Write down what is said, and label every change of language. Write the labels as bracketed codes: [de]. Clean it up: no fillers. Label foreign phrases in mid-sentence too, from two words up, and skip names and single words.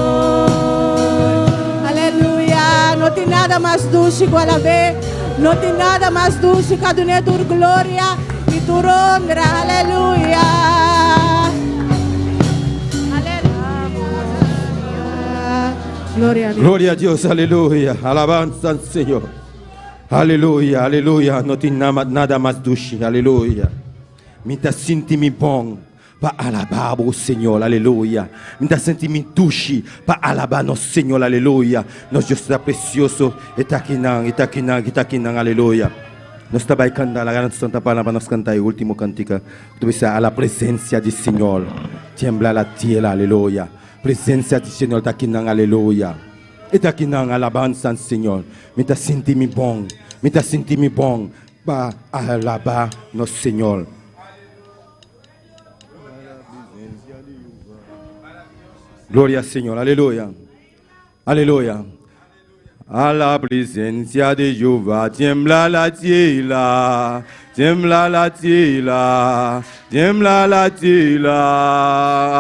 [pt] Aleluia. Não tem nada mais dulce que alabar. Não tem nada mais dulce que a tua glória e tua honra. Aleluia. Aleluia. Glória a Deus. [es] Gloria a Dios, aleluya. Alabanza al Señor. Aleluya, aleluya. No tiene nada más dulce, aleluya. [pt] Me tá sentindo bom para alabar o Senhor, aleluia. Me tá sentindo dulce para alabar nosso Senhor, aleluia. Nosso Deus está precioso. Está aqui não, aleluia. Nós estamos cantando a grande santa palavra, nós cantamos o último cantiga. [es] Tu ves a la [pt] presença do Senhor. [es] Tiembla la tierra, [pt] aleluia. Presença do Senhor está aqui não, aleluia. Está aqui não, alabança ao Senhor. Me tá sentindo bom, me tá sentindo bom para alabar nosso Senhor. [es] Gloria al Señor, aleluya, aleluya. A la presencia de Jehová tiembla la tierra, tiembla la tierra, tiembla la tierra.